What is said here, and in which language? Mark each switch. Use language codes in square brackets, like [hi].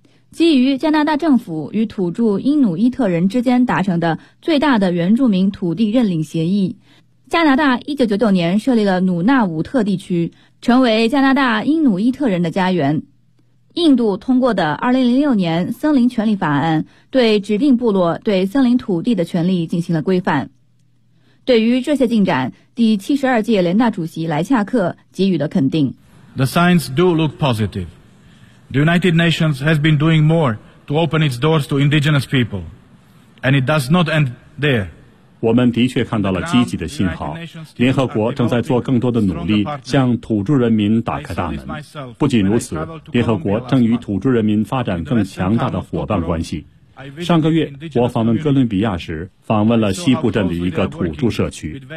[zh] 基于加拿大政府与土著因努伊特人之间达成的最大的原住民土地认领协议，加拿大1999年设立了努纳武特地区，成为加拿大因努伊特人的家园。印度通过的2006年森林权利法案对指定部落对森林土地的权利进行了规范。对于这些进展，第72届联大主席莱恰克给予了肯定。 [en] The signs do look positive. The United Nations has been doing more to open its doors to indigenous people. And it does not end there. [zh] 我们的确看到了积极的信号，联合国正在做更多的努力向土著人民打开大门。不仅如此，联合国正与土著人民发展更强大的伙伴关系。上个月我访问哥伦比亚时，访问了西部镇的一个土著社区。